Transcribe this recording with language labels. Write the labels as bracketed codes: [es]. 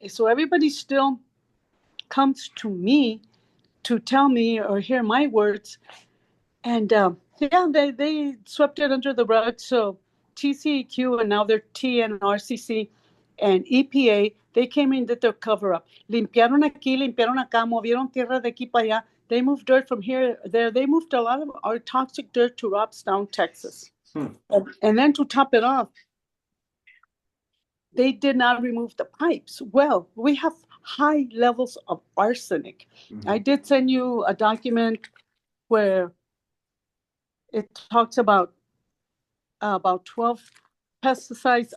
[en] So everybody still comes to me to tell me or hear my words. And yeah, they swept it under the rug. So TCEQ, and now they're TNRCC and EPA, they came in, did their cover up. [es] Limpiaron aquí, limpiaron acá, movieron tierra de aquí para allá. [en] They moved dirt from here, there. They moved a lot of our toxic dirt to Robstown, Texas. And then to top it off, they did not remove the pipes. Well, we have high levels of arsenic. Mm-hmm. I did send you a document where it talks about 12 pesticides.